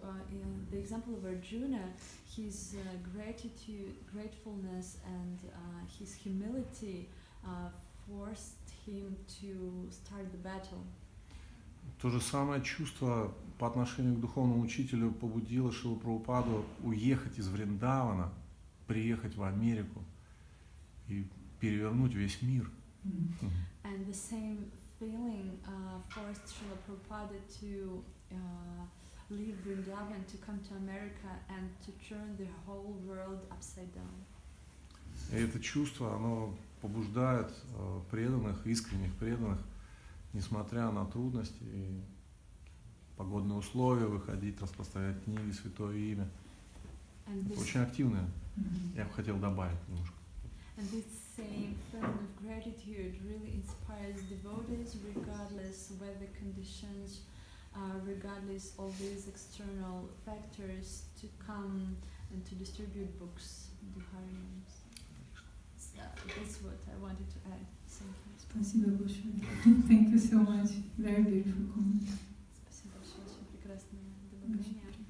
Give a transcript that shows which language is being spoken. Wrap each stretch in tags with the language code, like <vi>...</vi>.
<en>In the example of Arjuna, his gratefulness, and his humility forced him to start the battle.</en> <ru>То же самое чувство по отношению к духовному учителю побудило Шрилу Прабхупаду уехать из Вриндавана, приехать в Америку и перевернуть весь мир.</ru> <en>And the same feeling forced Srila Prabhupada to leave Vrindavan, to come to America and to turn the whole world upside down.</en> <ru>И это чувство, оно побуждает преданных, искренних преданных, несмотря на трудности и погодные условия, выходить, распространять книги, святое имя. Очень активное. Я бы хотел добавить немножко.</ru> <en>And this same feeling of gratitude really inspires devotees, regardless weather conditions, regardless of these external factors, to come and to distribute books, do harinams. That's what I wanted to add. Thank you.</en> <ru>Спасибо большое.</ru> <en>Thank you so much. Very beautiful comment.</en> <ru>Спасибо большое, очень прекрасное добавление.</ru>